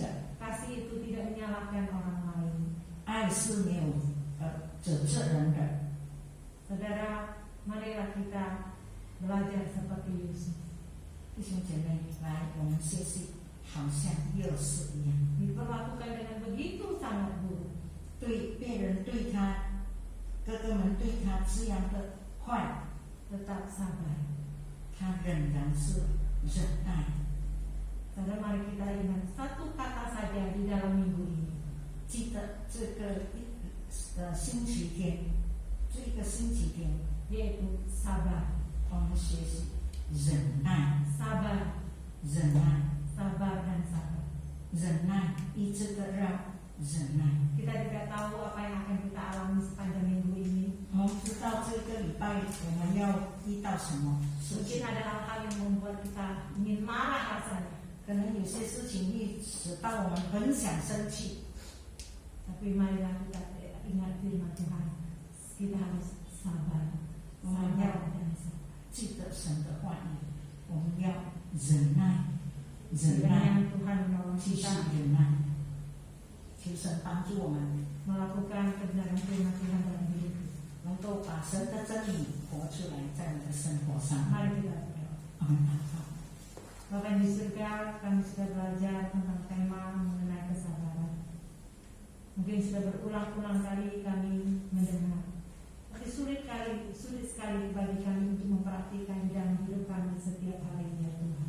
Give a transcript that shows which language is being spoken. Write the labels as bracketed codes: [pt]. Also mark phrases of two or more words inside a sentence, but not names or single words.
[id] Kasih itu tidak menyalahkan orang lain. [zh] 爱是没有指责人的。 [id] Saudara, marilah kita belajar seperti Yusuf. [zh] 弟兄姐妹，来，我们学习，好像又是一样， [id] Diperlakukan dengan begitu sangat buruk. [zh] 对别人对他，哥哥们对他这样的坏， [id] Tetap sabar. [zh] 他仍然是忍耐。 [id] Saudara, mari kita ingat satu kata saja di dalam minggu ini. [zh] 记得这个星期天，这个星期天， [id] Yaitu sabar. [zh] 我们学习忍耐， [id] Sabar, [zh] 忍耐， [id] sabar dan sabar. [zh] 忍耐，一直的让忍耐。 [id] Kita tidak tahu apa yang akan kita alami sepanjang minggu ini. [zh] 我们知道这个礼拜我们要遇到什么事 [id] Mungkin [zh] 情， [id] ada hal-hal yang membuat kita ingin marah rasanya. [zh] 可能有些事情会使到我们很想生气。 [id] Tapi marilah kita ingat firman Tuhan. Kita harus sabar. Sabar dan sabar. [zh] 记得神的话语，我们要忍耐，忍 [id] Kiranya [zh] 耐， [id] Tuhan menolong [zh] 继续 [id] kita [zh] 忍耐。求神帮助我们， [id] melakukan kebenaran firman Tuhan dalam hidup kita. [zh] 能够把神的真理活出来，在我们的生活上。 [id] Mari kita berdoa. [zh] 我们祷告。 [id] Bapak di surga, kami sudah belajar tentang tema mengenai kesabaran. Mungkin sudah berulang-ulang kali kami mendengar. Tapi sulit sekali bagi kami untuk mempraktikkan di dalam hidup kami setiap hari ya Tuhan.